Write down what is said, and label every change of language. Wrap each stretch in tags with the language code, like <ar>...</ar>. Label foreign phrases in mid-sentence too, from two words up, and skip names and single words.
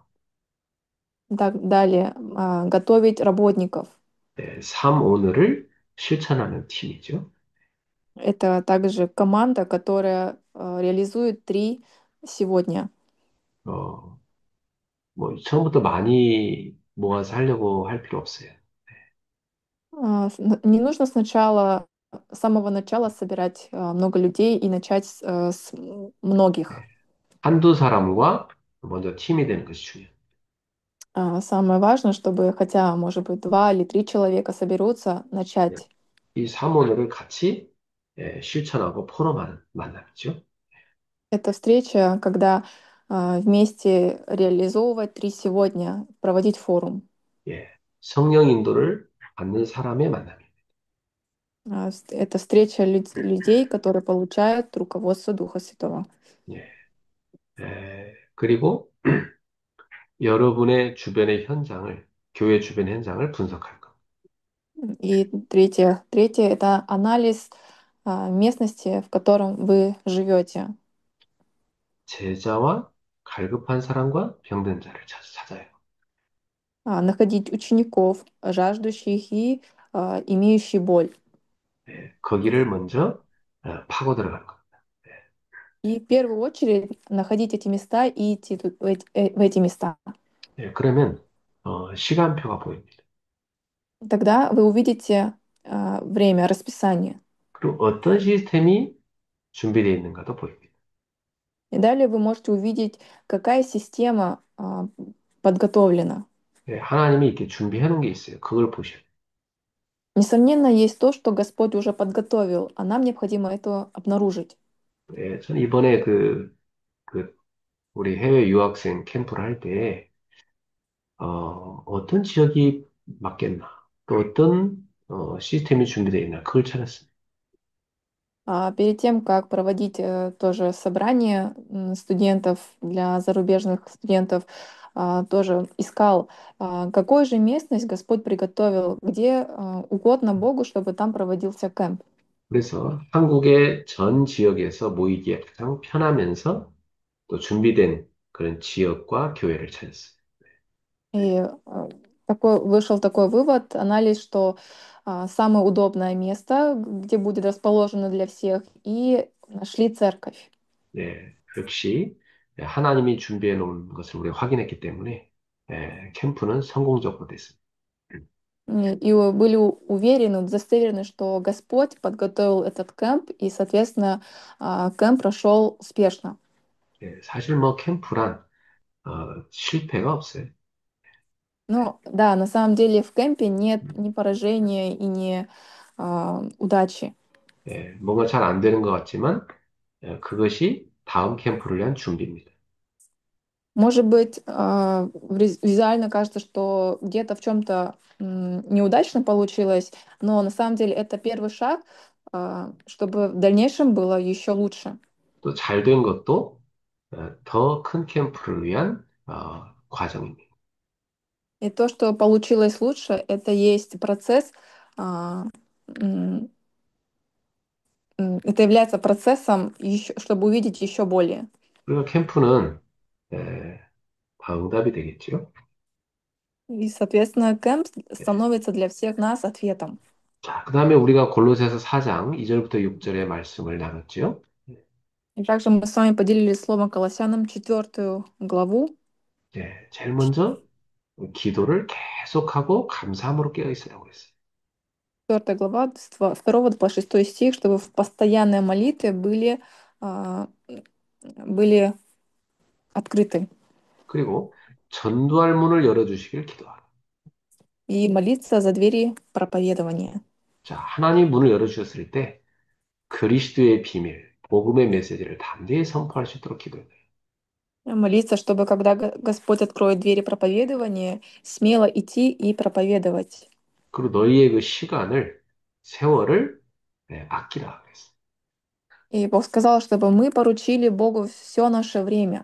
<ru>Далее, готовить работников.</ru> <ko>예, 3오늘을 실천하는 팀이죠.</ko> <ru>Это также команда, которая реализует 3 сегодня.</ru> <ko>어, 뭐 처음부터 많이 모아서 하려고 할 필요 없어요.</ko> <ru>Не нужно с самого начала собирать много людей и начать с многих.</ru> <ko>예. 한두 사람과 먼저 팀이 되는 것이 중요해요.</ko> <ru>Самое важное, чтобы хотя, может быть, 2 или 3 человека соберутся,</ru> <ko>예.</ko> <ru>начать.</ru> <ko>이 3오늘을 같이 실천하고 포럼하는 만남이죠.</ko> <ru>Это встреча, когда вместе реализовывать 3 сегодня, проводить форум.</ru> <ko>예. 성령 인도를 받는 사람의 만남입니다.</ko> <ru>Это встреча людей, которые получают руководство Духа Святого.</ru> <ko>예. 그리고 여러분의 주변의 현장을, 교회 주변 현장을 분석할 것.</ko> <ru>И третье это анализ местности, в котором вы живете.</ru> <ko>제자와 갈급한 사람과 병든 자를 찾아요.</ko> <ru>Находить учеников, жаждущих и имеющих боль.</ru> <ko>거기를 먼저 파고 들어가는 겁니다.</ko> <ru>И в первую очередь находить эти места и идти в эти места.</ru> <ko>그러면 시간표가 보입니다.</ko> <ru>Тогда вы увидите время, расписание.</ru> <ko>그리고 어떤 시스템이 준비되어 있는가도 보입니다.</ko> <ru>И далее вы можете увидеть, какая система подготовлена.</ru> <ko>하나님이 이렇게 준비해 놓은 게 있어요. 그걸 보셔야 돼요.</ko> <ru>Несомненно, есть то, что Господь уже подготовил, а нам необходимо это обнаружить.</ru> <ko>저는 이번에 그 우리 해외 유학생 캠프를 할 때, 어떤 지역이 맞겠나, 또 어떤 시스템이 준비되어 있나, 그걸 찾았습니다.</ko> <ru>Перед тем, как проводить тоже собрание студентов для зарубежных студентов, тоже искал, какую же местность Господь приготовил, где угодно Богу, чтобы там проводился кемп.</ru> <ko>그래서 한국의 전 지역에서 모이기에 가장 편하면서 또 준비된 그런 지역과 교회를 찾았어요.</ko> <ru>И вышел такой вывод, анализ, что самое удобное место, где будет расположено для всех, и нашли церковь.</ru> <ko>역시 하나님이 준비해 놓은 것을 우리가 확인했기 때문에 캠프는 성공적으로 됐습니다.</ko> <ru>И были уверены, удостоверены, что Господь подготовил этот кемп, и, соответственно, кемп прошел успешно.</ru> <ko>사실 뭐 캠프란 실패가 없어요.</ko> <ru>Ну, да, на самом деле в кемпе нет ни поражения и ни удачи.</ru> <ko>뭔가 잘 안 되는 것 같지만 그것이 다음 캠프를 위한 준비입니다.</ko> <ru>Может быть, визуально кажется, что где-то в чем-то неудачно получилось, но на самом деле это первый шаг, чтобы в дальнейшем было еще лучше.</ru> <ko>또 잘 된 것도 더 큰 캠프를 위한 과정입니다.</ko> <ru>И то, что получилось лучше, это есть процесс, а, м, это является процессом, чтобы увидеть еще более.</ru> <ko>그리고 캠프는 에, 다 응답이 되겠죠.</ko> <ru>И, соответственно, кэмп становится для всех нас ответом.</ru> <ko>자, 그 다음에 우리가 골로새서 4장 2절부터 6절의 말씀을 나눴죠.</ko> <ru>И также мы с вами поделились словом Колоссянам 4 главу.</ru> <ko>제일 먼저 기도를 계속하고 감사함으로 깨어 있으라고 그랬어요.</ko> <ru>4 глава, с 2 по 6 стих, чтобы в постоянной молитве а, были открыты</ru> <ko>그리고 전도할 문을 열어주시길 기도하라.</ko> <ru>и молиться за двери проповедования.</ru> <ko>자, 하나님 문을 열어주셨을 때 그리스도의 비밀, 복음의 메시지를 담대히 선포할 수 있도록 기도해요.</ko> <ru>Молиться, чтобы когда Господь откроет двери проповедования, смело идти и проповедовать.</ru> <ko>그리고 너희의 그 시간을, 세월을 아끼라 그랬어요.</ko> <ru>И Бог сказал, чтобы мы поручили Богу все наше время.</ru>